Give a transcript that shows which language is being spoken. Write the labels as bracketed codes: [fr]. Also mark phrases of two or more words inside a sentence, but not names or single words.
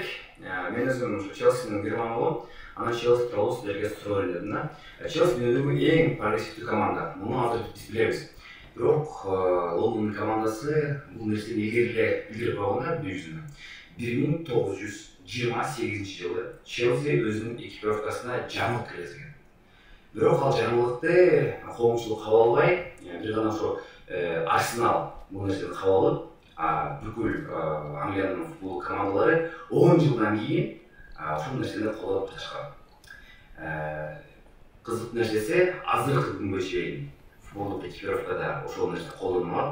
[ky] Мен өзүм Челсинин кырман болом. Анан Челси тууралуу сиздерге суроо бердим да. Челси дүйнөдөгү эң прогрессивдүү команда. Муну азыр биз билебиз. Бирок Лондондун командасы бул нерсени илгери койгон да дүйнө жүзүндө. [kk] 1928 жылы Челси өзінің экипировкасына жаңалық кіргізген. [ky] Бирок ал жаңылыкты коомчулук кабыл албай, бир гана ошо Арсенал бул нерсени кабыл алып, бүкүл Англиянын футбол командалары 10 жылдан кийин ошол нерсени колдоп жатышкан. Кызык нерсеси азыркы күнгө чейин футболдук экипировкада ошол нерсе колдонулат.